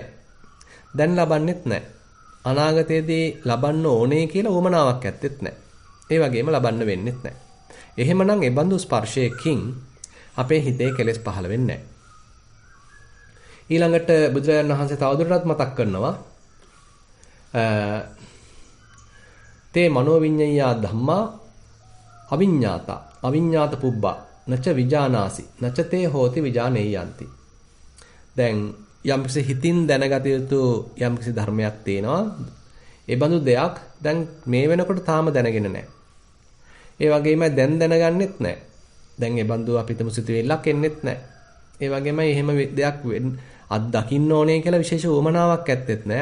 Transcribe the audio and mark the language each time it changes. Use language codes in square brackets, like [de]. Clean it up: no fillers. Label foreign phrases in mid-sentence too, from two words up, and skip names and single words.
[si] දැන් ලබන්නෙත් නැහැ. අනාගතයේදී ලබන්න ඕනේ කියලා උවමනාවක් ඇත්තෙත් නැහැ. ඒ වගේම ලබන්න වෙන්නෙත් නැහැ. එහෙමනම් ඒ බඳු ස්පර්ශයකින් අපේ හිතේ කෙලෙස් පහළ වෙන්නේ නැහැ. ඊළඟට බුදුරජාණන් වහන්සේ තවදුරටත් මතක් කරනවා [pi] තේ මනෝවිඤ්ඤය ධම්මා අවිඤ්ඤාතා අවිඤ්ඤාත පුබ්බා නච විජානාසි නච තේ හෝති විජානේයන්ති. [si] දැන් යම්කිසි හිතින් දැනගත යුතු යම්කිසි ධර්මයක් තියෙනවා. ඒ බඳු දෙයක් දැන් මේ වෙනකොට තාම දැනගෙන නැහැ. ඒ වගේමයි දැන් දැනගන්නෙත් නැහැ. දැන් ඒ බඳු අපිටම සිතුවිල්ලක් එන්නෙත් නැහැ. ඒ වගේමයි එහෙම දෙයක් අත් දකින්න ඕනේ කියලා විශේෂ උවමනාවක් ඇත්තෙත් නැහැ.